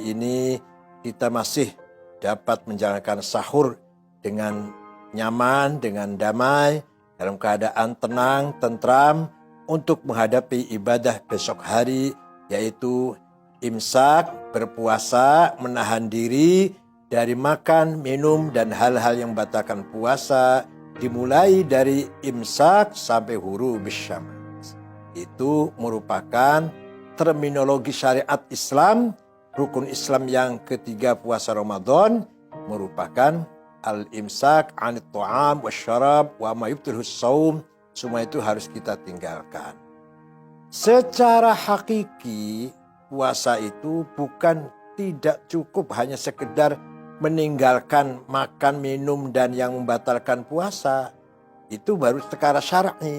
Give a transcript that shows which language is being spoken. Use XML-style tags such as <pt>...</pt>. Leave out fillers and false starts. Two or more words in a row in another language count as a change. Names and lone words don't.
<id>ini kita masih dapat menjalankan sahur dengan nyaman, dengan damai, dalam keadaan tenang, tentram, untuk menghadapi ibadah besok hari, yaitu imsak, berpuasa, menahan diri dari makan, minum, dan hal-hal yang membatalkan puasa, dimulai dari imsak sampai</id> <ar>غروب الشمس.</ar> <id>Itu merupakan terminologi syariat Islam. Rukun Islam yang ketiga puasa Ramadan merupakan</id> <ar>الإمساك عن الطعام والشراب وما يبطل الصوم.</ar> <id>Semua itu harus kita tinggalkan. Secara hakiki, puasa itu bukan tidak cukup hanya sekedar meninggalkan makan, minum, dan yang membatalkan puasa. Itu baru secara syar'i.</id>